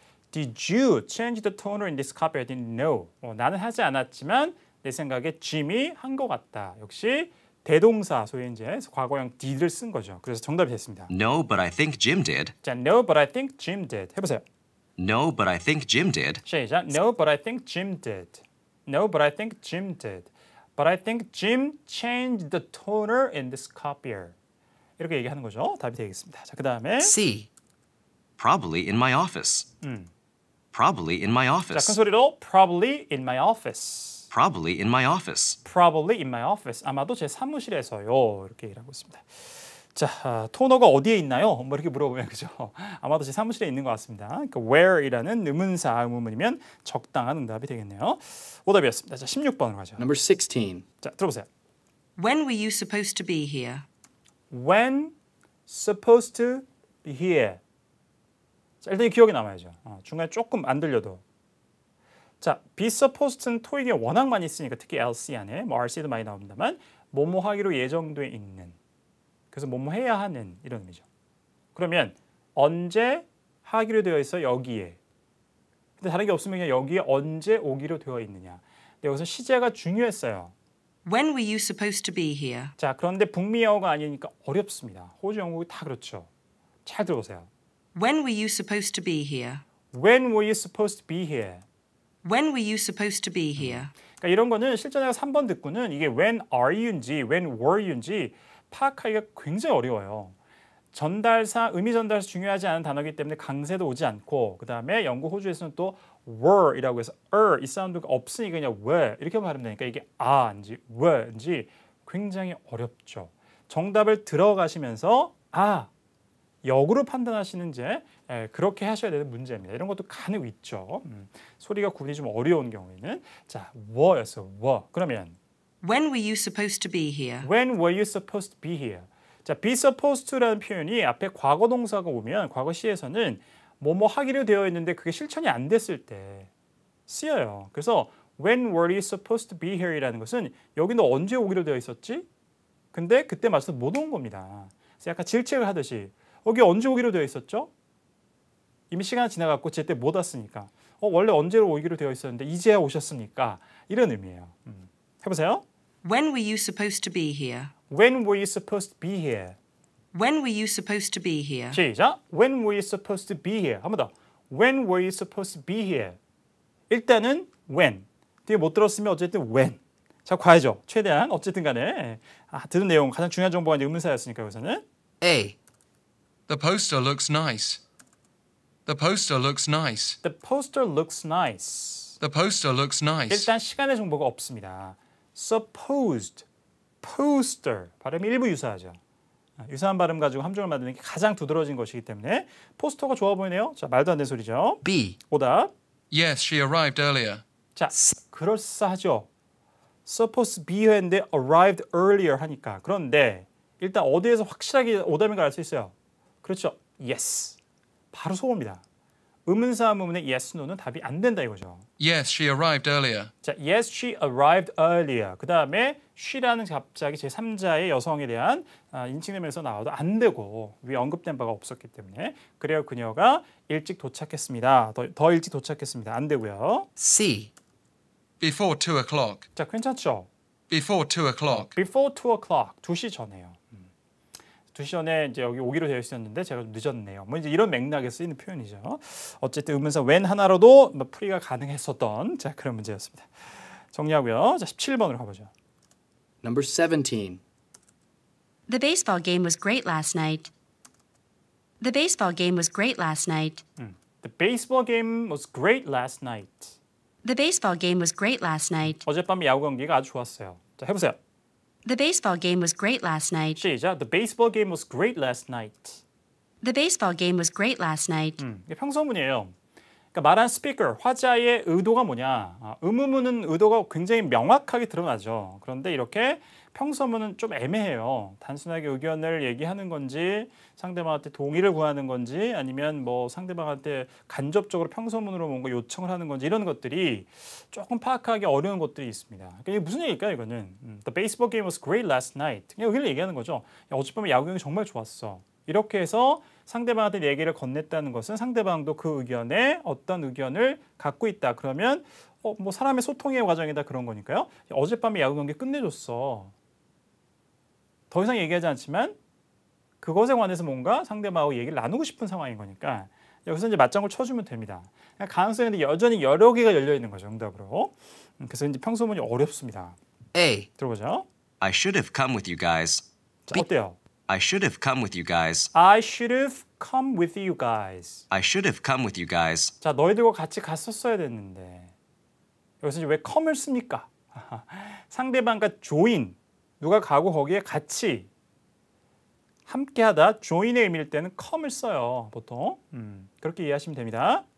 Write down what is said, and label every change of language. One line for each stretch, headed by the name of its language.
English: Did you change the toner in this copy? I didn't know.
Korean: 나는 하지 않았지만 내 생각에 Jim이 한 것 같다. 역시 대동사 소위 이제 과거형 did를 쓴 거죠. 그래서 정답이 됐습니다.
English: No, but I think Jim did.
Korean: 자,
English: no, but I think Jim did.
Korean: 해보세요.
English: No, but I think Jim did.
Korean: 시작.
English: No, but I think Jim did. No, but I think Jim did. But I think Jim changed the toner in this copier.
Korean: 이렇게 얘기하는 거죠. 답이 되겠습니다. 자, 그 다음에
English: C. Probably in my office. Probably in my
Korean: 자, 큰
English: office.
Korean: 소리로
English: probably in my office. Probably in my office. Probably in my office.
Korean: 아마도 제 사무실에서요. 이렇게 얘기를 하고 있습니다. 자, 토너가 어디에 있나요? 뭐 이렇게 물어보면 그죠? 아마도 제 사무실에 있는 것 같습니다. 그러니까 where이라는 의문사 의문문이면 적당한 응답이 되겠네요. 오답이었습니다. 자, 16번으로 가죠.
English: Number 16.
Korean: 자, 들어보세요.
English: When were you supposed to be here? When supposed to be here.
Korean: 자, 일단 이 기억이 남아야죠. 중간에 조금 안 들려도. 자, be supposed는 토익에 워낙 많이 쓰니까 특히 LC 안에 뭐 RC도 많이 나옵니다만 뭐뭐 하기로 예정돼 있는. 그래서 뭐뭐 해야 하는 이런 의미죠. 그러면 언제 하기로 되어 있어 여기에. 근데 다른 게 없으면 그냥 여기에 언제 오기로 되어 있느냐. 근데 여기서 시제가 중요했어요.
English: When were you supposed to be here?
Korean: 자, 그런데 북미 영어가 아니니까 어렵습니다. 호주 영국이 다 그렇죠. 잘 들어보세요.
English: When were you supposed to be here? When were you supposed to be here? When were you supposed to be here?
Korean: 그러니까 이런 거는 실제 내가 3번 듣고는 이게
English: when are you
Korean: 인지
English: when were you
Korean: 인지 파악하기가 굉장히 어려워요. 전달사, 의미 전달사 중요하지 않은 단어이기 때문에 강세도 오지 않고 그 다음에 영국, 호주에서는 또 were이라고 해서 이 사운드가 없으니까 그냥 were 이렇게 발음되니까 이게 a인지 were인지 굉장히 어렵죠. 정답을 들어가시면서 역으로 판단하시는지 그렇게 하셔야 되는 문제입니다. 이런 것도 간혹 있죠. 소리가 구분이 좀 어려운 경우에는 자, were였어, were. 그러면
English: When were you supposed to be here? When were you supposed to be here?
Korean: 자, be supposed to라는 표현이 앞에 과거 동사가 오면 과거 시에서는 뭐뭐 하기로 되어 있는데 그게 실천이 안 됐을 때 쓰여요. 그래서
English: when were you supposed to be here
Korean: 이라는 것은 여기 너 언제 오기로 되어 있었지? 근데 그때 맞춰서 못 온 겁니다. 그래서 약간 질책을 하듯이 여기 언제 오기로 되어 있었죠? 이미 시간 지나갔고 제때 못 왔으니까 원래 언제로 오기로 되어 있었는데 이제야 오셨습니까? 이런 의미예요. 해보세요.
English: When were you supposed to be here? When were you supposed to be here? When were you supposed to be here?
Korean: 시작.
English: When were you supposed to be here?
Korean: 한 번 더.
English: When were you supposed to be here?
Korean: 일단은 when. 뒤에 못 들었으면 어쨌든 when. 자, 과야죠. 최대한 어쨌든 간에 들은 내용 가장 중요한 정보가 이제 의문사였으니까 여기서는
English: A. The poster looks nice. The poster looks nice. The poster looks nice. The poster looks nice.
Korean: 일단 시간의 정보가 없습니다. Supposed, poster 발음이 일부 유사하죠. 유사한 발음 가지고 함정을 만드는 게 가장 두드러진 것이기 때문에 포스터가 좋아 보이네요. 자, 말도 안 되는 소리죠.
English: B.
Korean: 오답.
English: Yes, she arrived earlier.
Korean: 자, 그럴싸하죠.
English: Supposed to be here인데 arrived earlier
Korean: 하니까. 그런데 일단 어디에서 확실하게 오답인가 알 수 있어요. 그렇죠. Yes. 바로 속어입니다. 의문사 의문문의 yes, no는 답이 안 된다 이거죠.
English: Yes, she arrived earlier. 자, yes, she arrived earlier.
Korean: 그 다음에 she라는 갑자기 제3자의 여성에 대한 인칭되면서 나와도 안 되고 위에 언급된 바가 없었기 때문에 그래야 그녀가 일찍 도착했습니다. 더 일찍 도착했습니다. 안 되고요.
English: C. Before 2 o'clock.
Korean: 자, 괜찮죠?
English: Before 2 o'clock. Before 2 o'clock.
Korean: 2시 전에요. 2시 전에 이제 여기 오기로 되어 있었는데 제가 좀 늦었네요. 뭐 이제 이런 맥락에 쓰이는 표현이죠. 어쨌든 의문사 when 하나로도 풀이가 가능했었던 자, 그런 문제였습니다. 정리하고요. 자, 17번으로 가보죠.
English: Number 17. The baseball game was great last night. The baseball game was great last night. The baseball game was great last night. The baseball game was great last night.
Korean: 어젯밤 야구 경기가 아주 좋았어요. 자, 해보세요.
English: The baseball game was great last night.
Korean: 시작.
English: The baseball game was great last night. The baseball game was great last night.
Korean: 이게 평서문이에요. 그러니까 말한 스피커, 화자의 의도가 뭐냐. 의문문은 의도가 굉장히 명확하게 드러나죠. 그런데 이렇게 평서문은 좀 애매해요. 단순하게 의견을 얘기하는 건지 상대방한테 동의를 구하는 건지 아니면 뭐 상대방한테 간접적으로 평서문으로 뭔가 요청을 하는 건지 이런 것들이 조금 파악하기 어려운 것들이 있습니다. 그러니까 이게 무슨 얘기일까요 이거는? The baseball game was great last night. 그냥 의견을 얘기하는 거죠. 야, 어젯밤에 야구 경기 정말 좋았어. 이렇게 해서 상대방한테 얘기를 건넸다는 것은 상대방도 그 의견에 어떤 의견을 갖고 있다. 그러면 뭐 사람의 소통의 과정이다 그런 거니까요. 야, 어젯밤에 야구 경기 끝내줬어. 더 이상 얘기하지 않지만 그것에 관해서 뭔가 상대방하고 얘기를 나누고 싶은 상황인 거니까 여기서 이제 맞장구를 쳐주면 됩니다. 가능성이 여전히 여러 개가 열려 있는 거죠, 정답으로. 그래서 이제 평소문이 어렵습니다.
English: A.
Korean: 들어보죠.
English: I should have come with you guys.
Korean: 자, 어때요?
English: I should have come with you guys. I should have come with you guys. I should have come with you guys.
Korean: 자, 너희들과 같이 갔었어야 됐는데. 여기서 이제 왜 come을 씁니까? 상대방과 join, 누가 가고 거기에 같이 함께하다, join의 의미일 때는 come을 써요, 보통. 그렇게 이해하시면 됩니다.